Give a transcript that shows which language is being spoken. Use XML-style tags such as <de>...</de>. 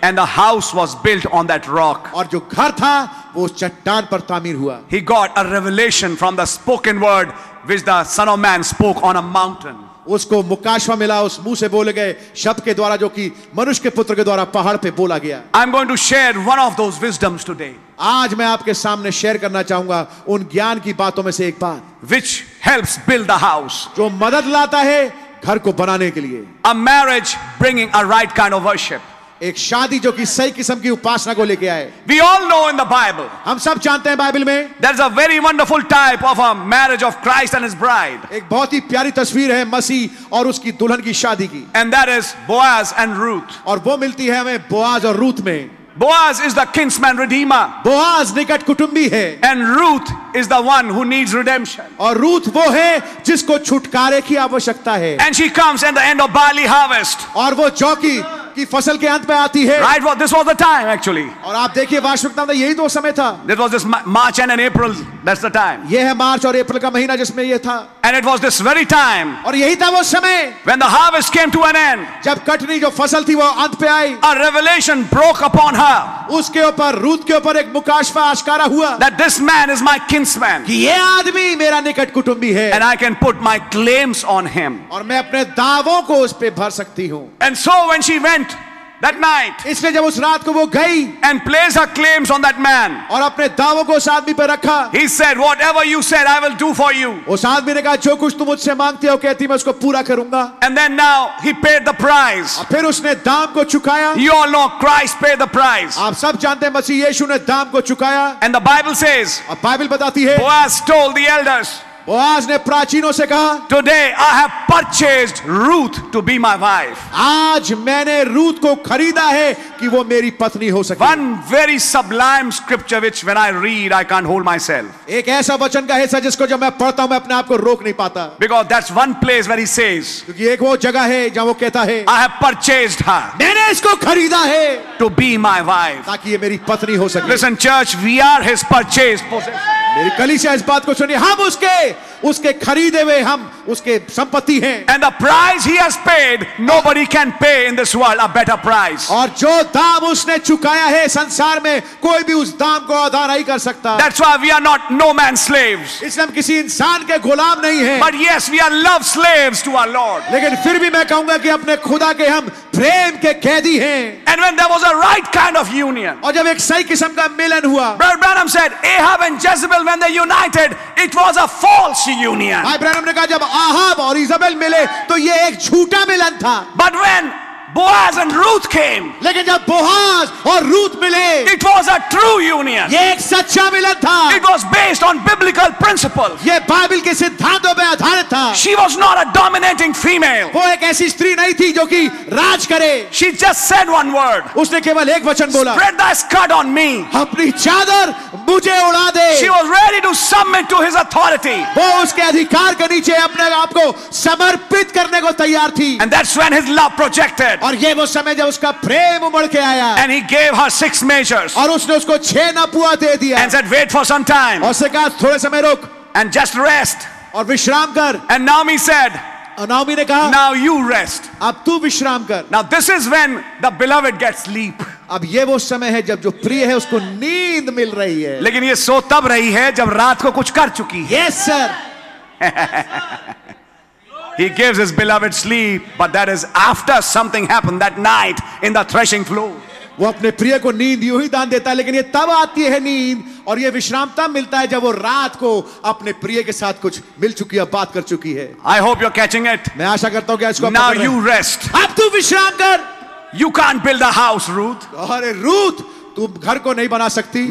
<en>And the house was built on that rock.</en> <hi>और जो घर था वो उस चट्टान पर तामीर हुआ।</hi> <en>He got a revelation from the spoken word which the Son of Man spoke on a mountain.</en> <hi>उसको मुकाशवा मिला उस मुंह से बोले गए शब्द के द्वारा, जो कि मनुष्य के पुत्र के द्वारा पहाड़ पे बोला गया।</hi> <en>I'm going to share one of those wisdoms today,</en> <hi>आज मैं आपके सामने शेयर करना चाहूंगा उन ज्ञान की बातों में से एक बात,</hi> <en>which helps build the house.</en> <hi>जो मदद लाता है घर को बनाने के लिए।</hi> <en>A marriage bringing a right kind of worship.</en> <hi>एक शादी जो कि सही किस्म की उपासना को लेके आए।</hi> <en>We all know in the Bible</en> <hi>हम सब जानते हैं बाइबल में</hi> <en>there's a very wonderful type of a marriage of Christ and his bride,</en> <hi>एक बहुत ही प्यारी तस्वीर है मसीह और उसकी दुल्हन की शादी की,</hi> <en>and that is Boaz and Ruth.</en> <hi>और वो मिलती है हमें बोआज और रूत में।</hi> <en>Boaz is the kinsman redeemer,</en> <hi>Boaz निकट कुटुंबी है</hi> <en>and Ruth is the one who needs redemption.</en> <hi>और रूत वो है जिसको छुटकारे की आवश्यकता है।</hi> <en>And she comes at the end of barley harvest.</en> <hi>और वो जौ की कि फसल के अंत में आती है।</hi> <en>Right? Well, this was the time actually.</en> <hi>और आप देखिए वास्तविकता में यही तो समय था।</hi> <en>This was this March and in April. That's the time.</en> <hi>ये है मार्च और अप्रैल का महीना जिसमें ये था।</hi> <en>And it was this very time</en> <hi>और यही था वो समय</hi> <en>when the harvest came to an end.</en> <hi>जब कटनी जो फसल थी वो अंत पे आई।</hi> <en>A revelation broke upon her</en> <hi>उसके ऊपर रूत के ऊपर एक मुकाशफा आश्कारा हुआ</hi> <en>that this man is my kinsman</en> <hi>कि ये आदमी मेरा निकट कुटुंबी है</hi> <en>and I can put my claims on him.</en> <hi>और मैं अपने दावों को उस पे भर सकती हूँ।</hi> <en>And so when she went that night</en> <hi>इसलिए जब उस रात को वो गई</hi> <en>and placed her claims on that man,</en> <hi>और अपने दावों को उस आदमी पे रखा,</hi> <en>he said, whatever you said I will do for you.</en> <hi>उस आदमी ने कहा जो कुछ तुम मुझसे मांगते हो कहती मैं उसको पूरा करूंगा।</hi> <en>And then now he paid the price.</en> <hi>और फिर उसने दाम को चुकाया।</hi> <en>You all know Christ paid the price.</en> <hi>आप सब जानते हैं मसीह यीशु ने दाम को चुकाया।</hi> <en>And the Bible says,</en> <hi>और बाइबल बताती है</hi> <en>Boaz told the elders,</en> <hi>Boaz ने प्राचीनों से कहा</hi> <en>today I have purchased Ruth to be my wife.</en> <hi>आज मैंने रूत को खरीदा है कि वो मेरी पत्नी हो सके।</hi> <en>One very sublime scripture which when I read I can't hold myself.</en> <hi>एक ऐसा वचन का हिस्सा जिसको जब मैं पढ़ता हूं मैं अपने आप को रोक नहीं पाता।</hi> <en>Because that's one place where he says,</en> <hi>क्योंकि एक वो जगह है जहां वो कहता है</hi> <en>I have purchased her</en> <hi>मैंने इसको खरीदा है</hi> <en>to be my wife.</en> <hi>ताकि ये मेरी पत्नी हो सके।</hi> <en>Listen church, we are his purchased possession.</en> <hi>मेरी कलीसिया इस बात को सुनिए, हम उसके खरीदे हुए, हम उसके संपत्ति हैं।</hi> <en>And the price he has paid, nobody can pay in this world a better price.</en> <hi>और जो दाम उसने चुकाया है संसार में कोई भी उस दाम को अदा नहीं कर सकता।</hi> <en>That's why we are not no man's slaves.</en> <hi>इसलिए हम किसी इंसान के गुलाम नहीं हैं।</hi> <en>But yes, we are love slaves to our Lord.</en> <hi>लेकिन फिर भी मैं कहूंगा कि अपने खुदा के हम प्रेम के कैदी हैं।</hi> <en>And when there was a right kind of union,</en> <hi>और जब एक सही किस्म का मिलन हुआ,</hi> <en>Brother Branham said, Ahab and Jezebel when they united, it was a false union.</en> <hi>भाई ब्रैनम ने कहा जब आहाब और इज़ाबेल मिले तो ये एक झूठा मिलन था।</hi> <en>But when Boaz and Ruth came,</en> <hi>लेकिन जब बोआज और रूत मिले,</hi> <en>it was a true union.</en> <hi>ये एक सच्चा मिलन था।</hi> <en>It was based on biblical principles.</en> <hi>ये बाइबल के सिद्धांतों पे आधारित था।</hi> <en>She was not a dominating female.</en> <hi>वो एक ऐसी स्त्री नहीं थी जो कि राज करे।</hi> <en>She just said one word.</en> <hi>उसने केवल एक वचन बोला,</hi> <en>Spread thy skirt on me.</en> <hi>अपनी चादर मुझे उड़ा दे।</hi> <en>She was ready to submit to his authority.</en> <hi>वो उसके अधिकार के नीचे अपने आप को समर्पित करने को तैयार थी।</hi> <en>And that's when his love projected.</en> <hi>और ये वो समय जब उसका प्रेम उमड़ के आया।</hi> <en>And he gave her 6 measures.</en> <hi>और उसने उसको 6 नपुआ दे दिया।</hi> <en>And said, wait for some time.</en> <hi>और उसने कहा थोड़े समय रुक।</hi> <en>And just rest.</en> <hi>और विश्राम कर।</hi> <en>And Naomi said,</en> <hi>और नाओमी ने कहा</hi> <en>now you rest.</en> <hi>अब तू विश्राम कर।</hi> <en>Now this is when the beloved gets sleep.</en> <hi>अब ये वो समय है जब जो प्रिय है उसको नींद मिल रही है। लेकिन ये सो तब रही है जब रात को कुछ कर चुकी है।</hi> <en>Yes sir. He gives his beloved sleep, but that is after something happened that night in the threshing floor.</en> <hi>वो अपने प्रिय को नींद यूं ही दान देता है, लेकिन ये तब आती है नींद और ये विश्राम तब मिलता है जब वो रात को अपने प्रिय के साथ कुछ मिल चुकी है, बात कर चुकी है।</hi> <en>I hope you're catching it.</en> <hi>मैं आशा करता हूं कि इसको</hi> <en>Now you rest.</en> <hi>अब तू विश्राम कर।</hi> <en>You can't build a house, Ruth.</en> <hi>अरे रूथ, तू घर को नहीं बना सकती।</hi>